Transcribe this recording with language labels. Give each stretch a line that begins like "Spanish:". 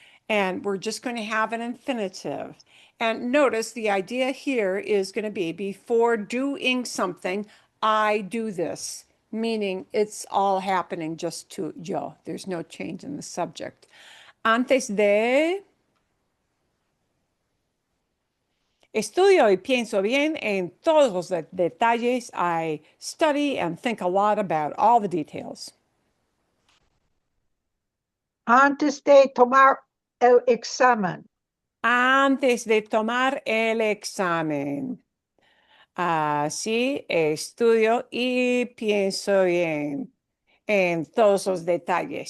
English: And we're just going to have an infinitive. And notice the idea here is going to be before doing something, I do this, meaning it's all happening just to yo. There's no change in the subject. Antes de,
Spanish: Estudio y pienso bien en todos los detalles.
English: I study and think a lot about all the details.
Spanish: Antes de tomar el examen. Antes de tomar el examen. Así estudio y pienso bien en todos los detalles.